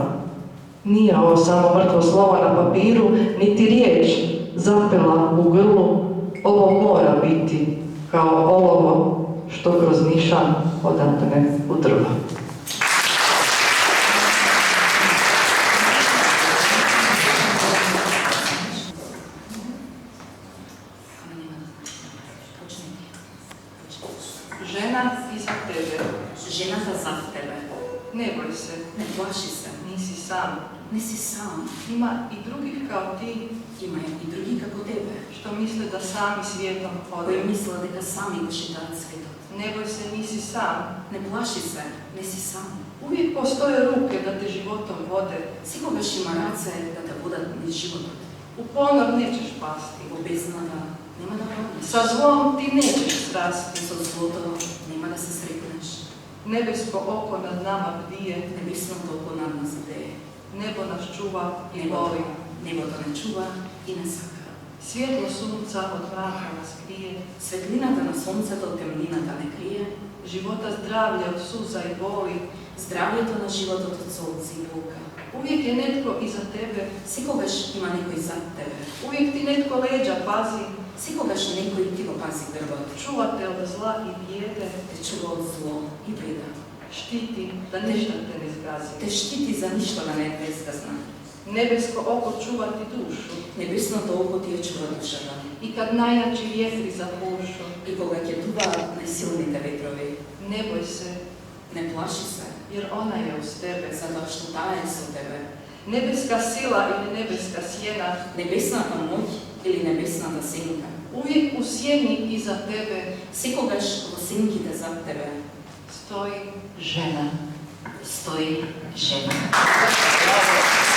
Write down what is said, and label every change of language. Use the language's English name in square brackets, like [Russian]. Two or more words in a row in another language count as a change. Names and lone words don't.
[Croatian] Nije ovo samo mrtvo slovo na papiru, niti riječ zapela u grlu, ovo mora biti kao olovo što kroz nišan odapne u drvo. Žena iza tebe. [Macedonian] Ženата зад тебе. [Croatian] Ne boj se, [Macedonian] Не плаши се. [Croatian] nisi sam. [Macedonian] Не си сам. [Croatian] Ima i drugih kao ti [Macedonian] Има и други како тебе, [Croatian] što misle da sami svijetom [Macedonian] кои [Croatian] hode. [Macedonian] мислат дека сами го шетаат светот. [Croatian] Ne boj se, nisi sam. [Macedonian] Не плаши се, не си сам. [Croatian] Uvijek postoje ruke da te životom vode. [Macedonian] Секогаш има раце да те водат низ животот. [Croatian] U ponor nećeš pasti. [Macedonian] Во бездната нема да паднеш. [Croatian] Sa zlom ti nećeš strasti. [Macedonian] Со злото нема да се срекнеш. [Croatian] Nebesko oko nad nama bdije. [Macedonian] Небесното око над нас бдее. [Croatian] Nebo nas čuva i voli. [Macedonian] Небото не чува и не сака. [Croatian] Svjetlo sunca od mraka nas krije. [Macedonian] Светлината на сонцето од темнината не крие. [Croatian] Života zdravlje od suza i boli. [Macedonian] Здравјето на животот од солци и болка. [Croatian] Uvijek je netko iza tebe. [Macedonian] Секогаш има некој зад тебе. [Croatian] Uvijek ti netko leđa pazi. [Macedonian] Секогаш некој ти го пази грбот. [Croatian] Čuva te od zla i bijede. [Macedonian] Те чува од зло и беда. [Croatian] Štiti da ništa te ne zgazi. [Macedonian] Те штити за ништо да не те згазна. [Croatian] Nebesko oko čuva ti dušu. [Macedonian] Небесното око ти ја чува душата. [Croatian] I kad najjači vjetri zapušu. [Macedonian] И кога ќе дуваат најсилните ветрови, [Croatian] Ne boj se, [Macedonian] не плаши се, [Croatian] jer ona je uz tebe. [Macedonian] затоа што таа е со тебе. [Croatian] Nebeska sila ili nebeska sjena [Macedonian] Небесната моќ или небесната сенка. [Croatian] uvijek u sjeni iza tebe [Macedonian] Секогаш во сенките зад тебе [Croatian] stoji žena. [Macedonian] стои жена.